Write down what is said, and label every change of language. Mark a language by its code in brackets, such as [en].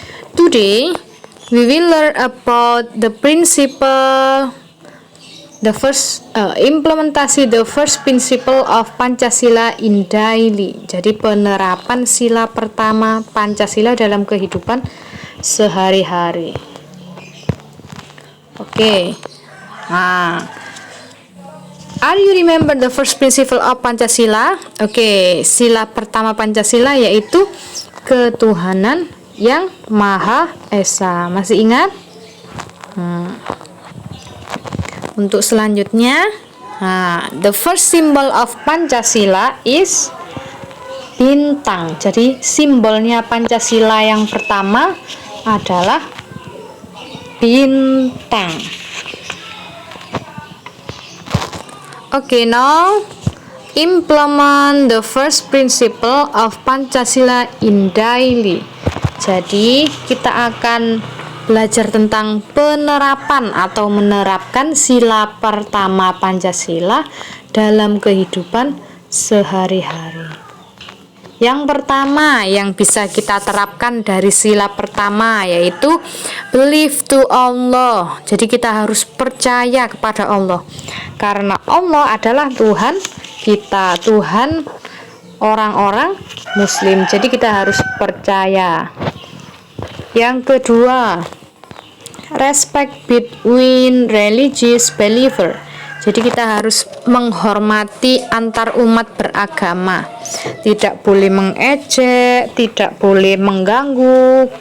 [en] Today we will learn about the principle, [id] implementasi [en] the first principle of Pancasila in daily. [id] Jadi penerapan sila pertama Pancasila dalam kehidupan sehari-hari. [en] Okay. Are you remember the first principle of Pancasila? [id] Oke, sila pertama Pancasila yaitu ketuhanan yang Maha Esa. Masih ingat? Untuk selanjutnya, [en] the first symbol of Pancasila is [id] bintang. Jadi simbolnya Pancasila yang pertama adalah bintang. [en] Okay, now implement the first principle of Pancasila in daily. [id] Jadi kita akan belajar tentang penerapan atau menerapkan sila pertama Pancasila dalam kehidupan sehari-hari. Yang pertama yang bisa kita terapkan dari sila pertama yaitu [en] believe to Allah. [id] Jadi kita harus percaya kepada Allah. Karena Allah adalah Tuhan kita, Tuhan orang-orang Muslim. Jadi kita harus percaya. Yang kedua, [en] respect between religious believer. [id] Jadi kita harus menghormati antar umat beragama. Tidak boleh mengejek, tidak boleh mengganggu.